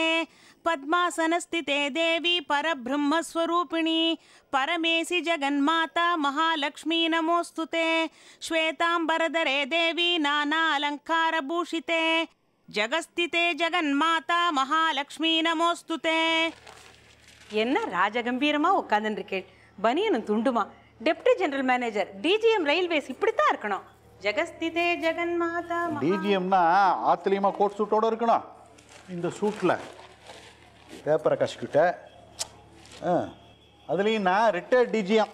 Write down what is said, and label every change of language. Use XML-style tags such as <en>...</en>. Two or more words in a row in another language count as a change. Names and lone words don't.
<sa>पद्मासनस्थिते देवी परब्रह्मस्वरूपिणी परमेशि जगन्माता महालक्ष्मी नमोस्तुते. श्वेतांबरधरे देवी नाना अलंकारभूषिते जगस्थिते जगन्माता महालक्ष्मी नमोस्तुते.</sa> <ta>என்ன ராஜகம்பீரமா உட்கார்ந்துருக்கேன். பனியனும் துண்டுமா.</ta> <en>Deputy General Manager DGM Railways</en> <ta>இப்படித்தான் இருக்கணும்.</ta> <sa>जगस्थिते जगन्माता.</sa> <ta>டிஜிஎம்னா ஆத்திலியமா</ta> <en>coat suit-ஓட</en> <ta>இருக்கணும். இந்த சூட்டில் பேப்பரை கசிக்கிட்ட அதுலேயும் நான்</ta> <en>retired DGM.</en>